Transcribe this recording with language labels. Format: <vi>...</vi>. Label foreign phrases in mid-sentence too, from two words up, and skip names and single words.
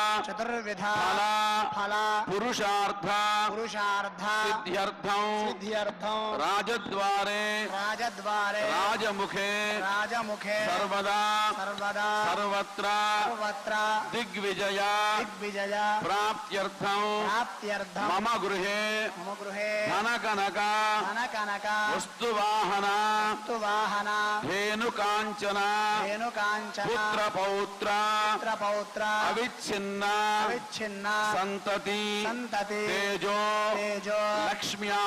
<sa>फल पुरुषार्थ सिद्ध्यर्थं राजद्वारे राजमुखे सर्वदा सर्वत्र दिग्विजय प्राप्त्यर्थं मम गृहे ధనకనక ధనకనక వస్తువాహన వాహన ధేనుకాంచన ధేనుకాంచన పుత్రపౌత్ర పుత్రపౌత్ర అవిచ్ఛిన్న అవిచ్ఛిన్న సంతతి సంతతి తేజో తేజో లక్ష్మ్యా</sa>